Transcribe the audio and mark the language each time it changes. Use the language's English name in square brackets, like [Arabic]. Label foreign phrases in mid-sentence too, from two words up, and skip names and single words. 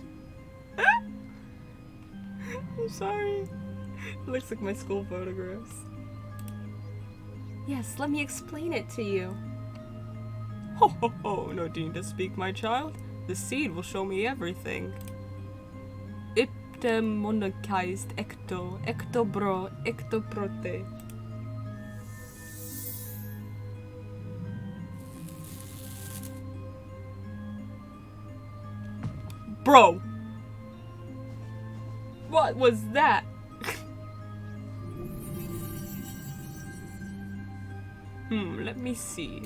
[English] I'm sorry. It looks like my school photographs. Yes, let me explain it to you. Ho ho ho, no need to speak, my child. The seed will show me everything. Monarchized ectobro, ectoprote. Bro! What was that? Let me see.